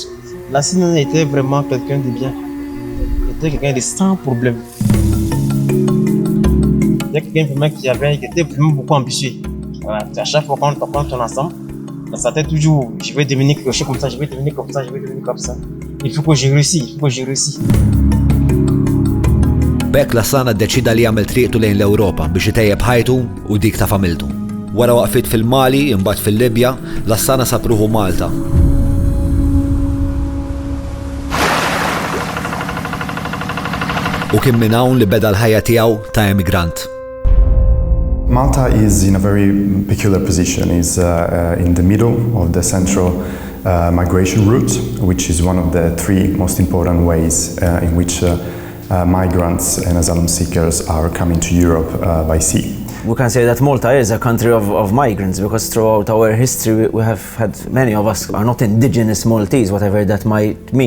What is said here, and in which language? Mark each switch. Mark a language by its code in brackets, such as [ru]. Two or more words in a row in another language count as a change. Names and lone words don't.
[fr] Lassana était vraiment quelqu'un de bien. Il était quelqu'un de sans problème. Il était quelqu'un qui était vraiment beaucoup ambitieux. Voilà. À chaque fois qu'on tourne ensemble, dans sa tête toujours, je vais devenir quelque chose comme ça, je vais devenir comme ça, je vais devenir comme ça. Il faut que je réussisse, il faut que je réussisse. [mt] Bekk Lassana ddeċida li jagħmel triqtu lejn l-Ewropa biex itejjeb ħajtu u dik ta' familtu. Wara waqfit fil-Mali, imbagħad fil-Libja, Lassana sab ruħu Malta. U kien minn hawn li beda l-ħajja tiegħu ta' emigrant. [en] Malta is in a very peculiar position. It's in the middle of the central migration route, which is one of the three most important ways in which migrants and asylum seekers are coming to Europe by sea. We can say that Malta is a country of migrants because throughout our history we have had many of us are not indigenous Maltese, whatever that might mean.